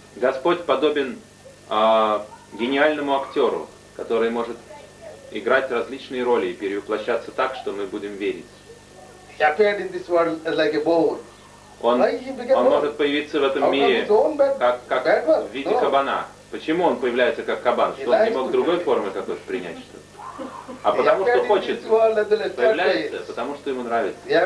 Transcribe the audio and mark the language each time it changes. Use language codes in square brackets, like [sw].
[ru] Господь подобен гениальному актеру, который может играть различные роли и перевоплощаться так, что мы будем верить. [en] He appeared in this world like a boar. [ru] Он может появиться в этом мире как [en] bad [ru] в виде кабана. Почему он появляется как кабан? Что он не мог другой формы какой-то принять что-то? А потому что хочет, появляется, потому что ему нравится.